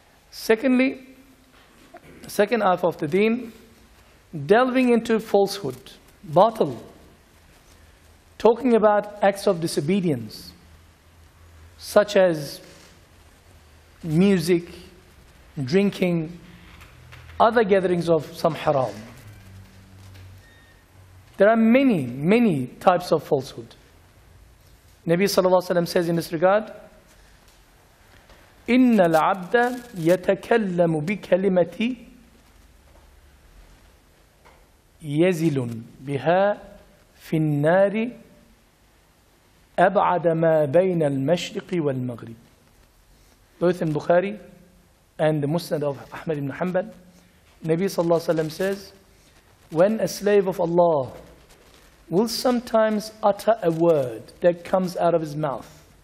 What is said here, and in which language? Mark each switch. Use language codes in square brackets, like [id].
[en] Secondly, the second half of the deen, delving into falsehood, batil, talking about acts of disobedience, such as music, drinking, other gatherings of some haram. There are many types of falsehood. Nabi sallallahu alaihi wasallam says in this regard, [ar] إِنَّ الْعَبْدَ يَتَكَلَّمُ بِكَلِمَةِ يَزِلٌ بِهَا فِي النَّارِ أَبْعَدَ مَا بَيْنَ الْمَشْرِقِ وَالْمَغْرِبِ. [en] Both in Bukhari and the Musnad of Ahmad ibn Hanbal, Nabi sallallahu alaihi wasallam says, when a slave of Allah will sometimes utter a word that comes out of his mouth